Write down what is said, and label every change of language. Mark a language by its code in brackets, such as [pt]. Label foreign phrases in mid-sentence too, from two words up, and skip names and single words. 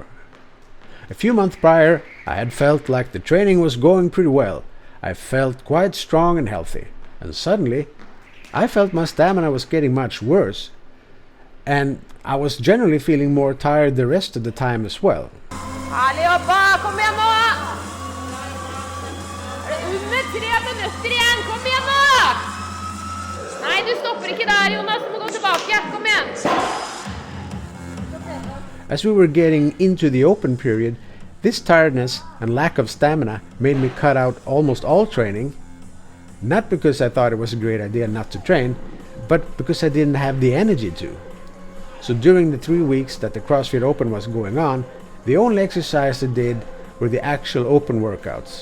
[en] A few months prior, I had felt like the training was going pretty well. I felt quite strong and healthy. And suddenly, I felt my stamina was getting much worse. And I was generally feeling more tired the rest of the time as well. [sv] Allihopa, kom igen nu! [no] Under 3 minutter igjen, kom igjen nå! Nei, du stopper ikke der, Jonas, du må gå tilbake, kom igjen! [en] As we were getting into the Open period, this tiredness and lack of stamina made me cut out almost all training, not because I thought it was a great idea not to train, but because I didn't have the energy to. So during the 3 weeks that the CrossFit Open was going on, the only exercise I did were the actual Open workouts.